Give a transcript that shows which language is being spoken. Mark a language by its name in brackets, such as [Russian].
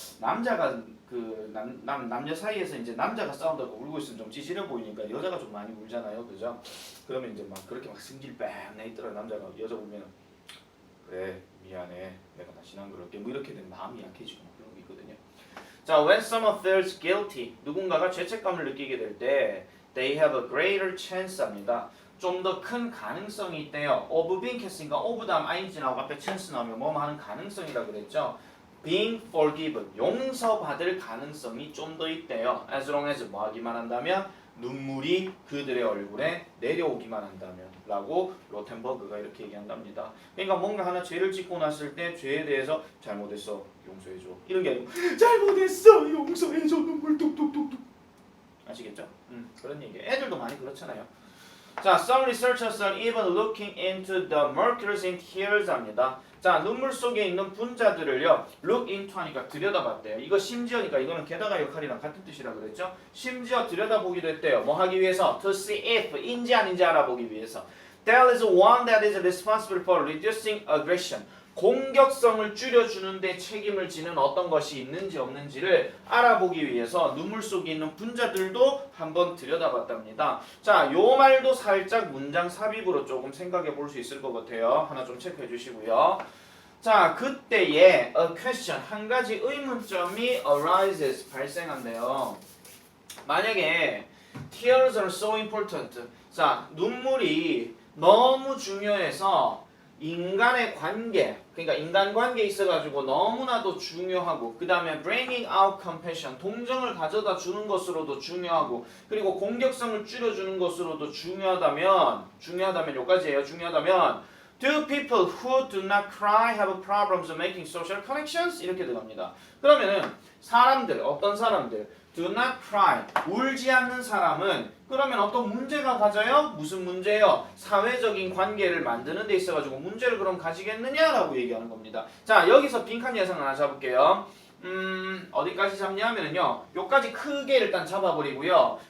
[Korean] 남자가 남녀 사이에서 이제 남자가 싸운다고 울고 있으면 좀 찌질해 보이니까 여자가 좀 많이 울잖아요, 그죠? 그러면 이제 막 그렇게 막 승질 뺑 내있더라 남자가 여자 보면 그래 미안해 내가 다시는 안 그럴게 뭐 이렇게 되면 마음이 약해지고 막 그런 게 있거든요. [English] 자, when someone feels guilty [Korean] 누군가가 죄책감을 느끼게 될 때 [English] they have a greater chance [Korean] 합니다. 좀 더 큰 가능성이 있대요. [English] of being [Korean] 했으니까 of 다음 ing 나오고 앞에 chance 나오면 뭐 하는 가능성이라고 그랬죠. [English] being forgiven [Korean] 용서받을 가능성이 좀 더 있대요. [English] as long as [Korean] 뭐 하기만 한다면 눈물이 그들의 얼굴에 내려오기만 한다면 라고 로텐버그가 이렇게 얘기한답니다. 그러니까 뭔가 하나 죄를 짓고 났을 때 죄에 대해서 잘못했어 용서해줘 이런 게 아니고 잘못했어 용서해줘 눈물 뚝뚝뚝뚝 아시겠죠? 그런 얘기예요. 애들도 많이 그렇잖아요. [English] 자, some researchers are even looking into the mercuries in tears [Korean] 합니다. 자, 눈물 속에 있는 분자들을요, [English] look into [Korean] 하니까 들여다봤대요. 이거 심지어니까 이거는 게다가 역할이랑 같은 뜻이라 그랬죠? 심지어 들여다보기도 했대요. 뭐 하기 위해서? [English] To see if, [Korean] 인지 아닌지 알아보기 위해서. [English] There is one that is responsible for reducing aggression. [Korean] 공격성을 줄여주는데 책임을 지는 어떤 것이 있는지 없는지를 알아보기 위해서 눈물 속에 있는 분자들도 한번 들여다봤답니다. 자, 요 말도 살짝 문장 삽입으로 조금 생각해 볼 수 있을 것 같아요. 하나 좀 체크해 주시고요. 자, 그때에 [English] a question, [Korean] 한 가지 의문점이 [English] arises, [Korean] 발생한대요. [English] 만약에 tears are so important. [Korean] 자, 눈물이 너무 중요해서 인간의 관계, 그러니까 인간관계에 있어가지고 너무나도 중요하고 그 다음에 [English] bringing out compassion, [Korean] 동정을 가져다 주는 것으로도 중요하고 그리고 공격성을 줄여주는 것으로도 중요하다면 요까지예요. 중요하다면 [English] do people who do not cry have problems making social connections? [Korean] 이렇게 들어갑니다. 그러면은 사람들, 어떤 사람들 [English] do not cry, [Korean] 울지 않는 사람은 그러면 어떤 문제가 가져요? 무슨 문제요? 사회적인 관계를 만드는 데 있어가지고 문제를 그럼 가지겠느냐라고 얘기하는 겁니다. 자, 여기서 빈칸 예상 하나 잡을게요. 어디까지 잡냐면은요, 요까지 크게 일단 잡아버리고요.